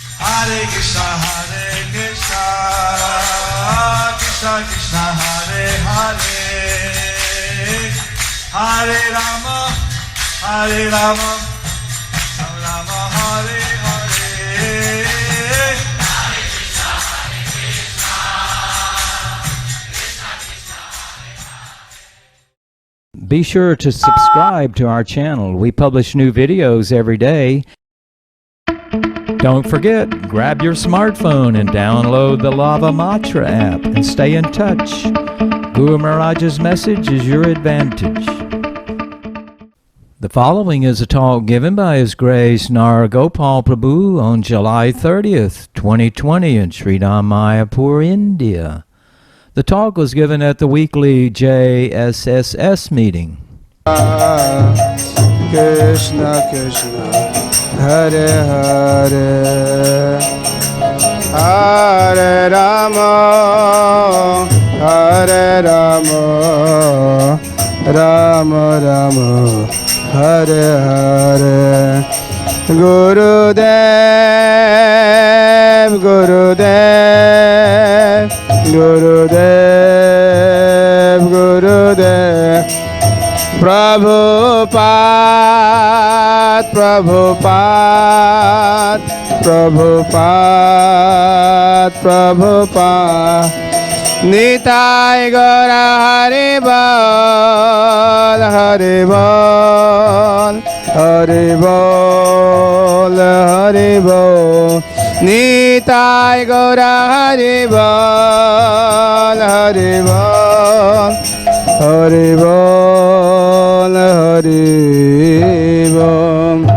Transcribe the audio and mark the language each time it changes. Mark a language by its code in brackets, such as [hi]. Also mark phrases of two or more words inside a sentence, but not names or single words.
[sa] हरे कृष्ण, कृष्ण कृष्ण, हरे हरे, हरे राम, हरे राम, राम हरे हरे. [en] Be sure to subscribe to our channel. We publish new videos every day. Don't forget, grab your smartphone and download the Lava Matra app and stay in touch. Guru Maharaj's message is your advantage. The following is a talk given by His Grace Naru Gopal Prabhu on July 30th, 2020 in Sri Dhama Mayapur, India. The talk was given at the Weekly JSSS Meeting. [sa] कृष्ण कृष्ण, हरे हरे, हरे राम, हरे राम, राम राम, हरे हरे. Gurudev, Gurudev, Gurudev, Gurudev. Prabhupada, Prabhupada, Prabhupada, Prabhupada. Nitai Gaura Haribol, Haribol, Haribol, Haribol. Nitai Gaura Haribol, Haribol, Haribol, Haribol.